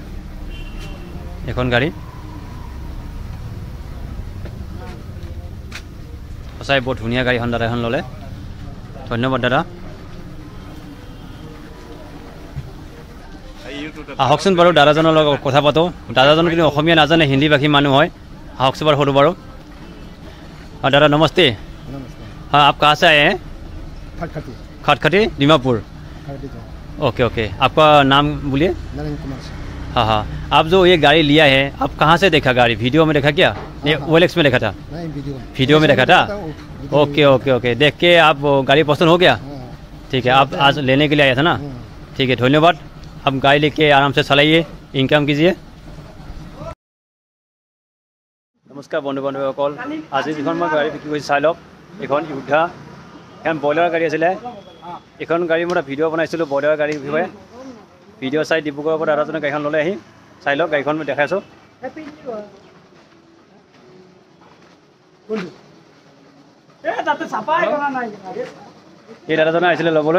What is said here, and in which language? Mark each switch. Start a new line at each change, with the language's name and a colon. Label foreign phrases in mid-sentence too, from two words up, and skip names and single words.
Assamese: এখন গাড়ী সঁচাই বহুত ধুনীয়া গাড়ীখন দাদা এখন ল'লে। ধন্যবাদ দাদা। আহকচোন বাৰু দাদাজনৰ লগত কথা পাতোঁ। দাদাজন কিন্তু অসমীয়া নাজানে, হিন্দী ভাষী মানুহ হয়। আহকচোন বাৰু সোধোঁ বাৰু।
Hindi: दादा नमस्ते। हाँ, आप कहाँ से आए हैं? खटखटी दीमापुर। ओके ओके, आपका नाम बोलिए। हाँ हाँ, आप जो ये गाड़ी लिया है, आप कहाँ से देखा गाड़ी? वीडियो में देखा क्या? नहीं, OLX में देखा था? वीडियो में देखा था। ओके ओके ओके, देख के आप गाड़ी पसंद हो गया? ठीक है, आप आज लेने के लिए आया था ना? ठीक है, धन्यवाद। आप गाड़ी लेके आराम से चलाइए, इनकम कीजिए।
Assamese: নমস্কাৰ বন্ধু বান্ধৱীসকল, আজি যিখন মই গাড়ী বিক্ৰী কৰিছোঁ চাই লওক। এইখন ইউধা, এখন ব্ৰইলাৰ গাড়ী আছিলে। এইখন গাড়ী মই এটা ভিডিঅ' বনাইছিলোঁ ব্ৰইলাৰ গাড়ীৰ বিষয়ে। ভিডিঅ' চাই ডিব্ৰুগড়ৰ পৰা দাদাজনে গাড়ীখন ল'লে আহি। চাই লওক, গাড়ীখন মই দেখাইছোঁ। এই দাদাজনে আহিছিলে ল'বলৈ।